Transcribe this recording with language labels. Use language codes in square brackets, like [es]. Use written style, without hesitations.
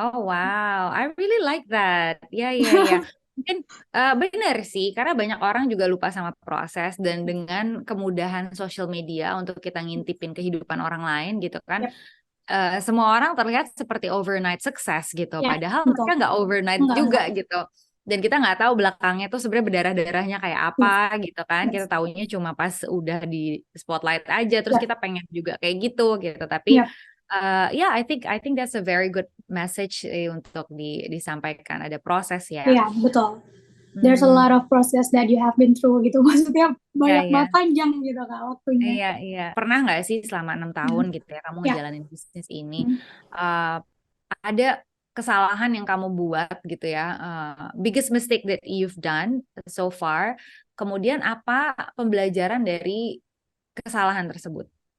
[en] Oh wow, I really like that. [id] Ya. Mungkin benar sih, karena banyak orang juga lupa sama proses dan dengan kemudahan sosial media untuk kita ngintipin kehidupan orang lain gitu kan. [en] Yep. [id] Semua orang terlihat seperti overnight sukses gitu, Ya, padahal betul. mereka nggak overnight juga gitu. Dan kita nggak tahu belakangnya tuh sebenarnya berdarah-darahnya kayak apa [en] Yes. [id] gitu kan. Kita taunya cuma pas udah di spotlight aja, terus [en] Yep. [id] kita pengen juga kayak gitu gitu. Tapi [en] Yep. yeah, I think that's a very good message [id] untuk disampaikan. Ada proses ya. Iya, betul. [en] There's a lot of process that you have been through gitu. [id] Maksudnya banyak banget panjang gitu Kak waktunya. Iya. Pernah nggak sih selama 6 tahun gitu ya kamu Ya. ngejalanin bisnis ini, ada kesalahan yang kamu buat gitu ya, [en] biggest mistake that you've done so far, [id] kemudian apa pembelajaran dari kesalahan tersebut?